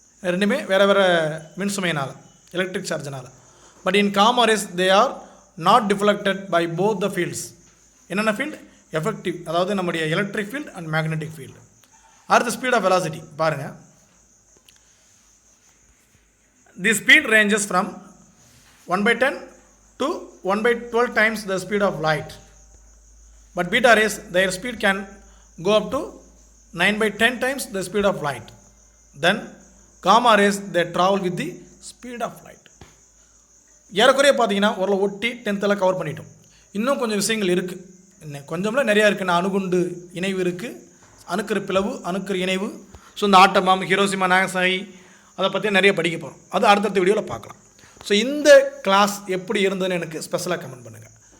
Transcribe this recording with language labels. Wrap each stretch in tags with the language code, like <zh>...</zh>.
<ta>ரெண்டுமே வேறு வேறு மின்சுமையினால், electric சார்ஜினால்.</ta> <en>But in gamma rays they are not deflected by both the fields.</en> <ta>என்னென்ன field? Effective, அதாவது நம்முடைய electric field and magnetic field. அடுத்த ஸ்பீட் ஆஃப் வெலாசிட்டி பாருங்கள்.</ta> <en>The speed ranges from 1/10 to 1/12 times the speed of light. But beta rays, their speed can go up to 9/10 times the speed of light. Then gamma rays, they travel with the speed of light.</en> <ta>ஏறக்குறைய பார்த்தீங்கன்னா ஒரு ஒட்டி 10th cover பண்ணிட்டோம். இன்னும் கொஞ்சம் விஷயங்கள் இருக்குது, கொஞ்சம்ல நிறையா இருக்குது. அணுகுண்டு இணைவு இருக்குது, அணுக்கரு பிளவு, அணுக்கரு இணைவு. ஸோ இந்த ஆட்டமாம், ஹிரோஷிமா, நாகசாகி, அதை பற்றி நிறைய படிக்க போகிறோம். அது அடுத்தடுத்த வீடியோவில் பார்க்கலாம். ஸோ இந்த கிளாஸ் எப்படி இருந்ததுன்னு எனக்கு ஸ்பெஷலாக கமெண்ட் பண்ணுங்கள்.</ta>